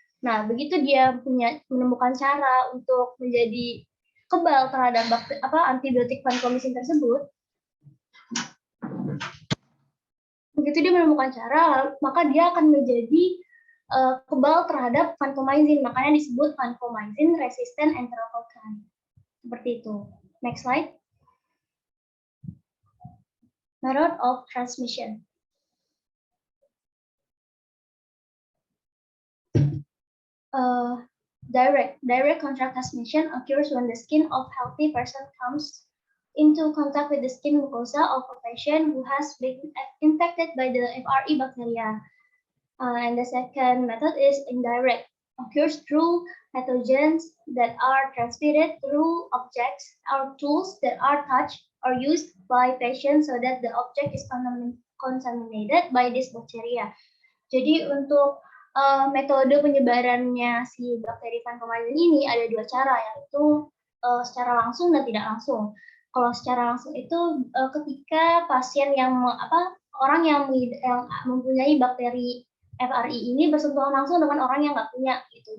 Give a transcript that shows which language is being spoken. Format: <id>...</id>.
<id>Nah, begitu dia menemukan cara untuk menjadi kebal terhadap antibiotik vancomycin tersebut, begitu dia menemukan cara, maka dia akan menjadi kebal terhadap vancomycin, makanya disebut vancomycin resistant enterococci. Seperti itu.</id> <en>Next slide. Method of transmission. Direct contact transmission occurs when the skin of healthy person comes into contact with the skin mucosa of a patient who has been infected by the FRE bacteria. And the second method is indirect, occurs through pathogens that are transmitted through objects or tools that are touched or used by patients so that the object is contaminated by this bacteria.</en> <id>Jadi untuk metode penyebarannya si bakteri vancomycin ini ada dua cara, yaitu secara langsung dan tidak langsung. Kalau secara langsung itu ketika pasien yang orang yang mempunyai bakteri FRI ini bersentuhan langsung dengan orang yang nggak punya gitu.</id>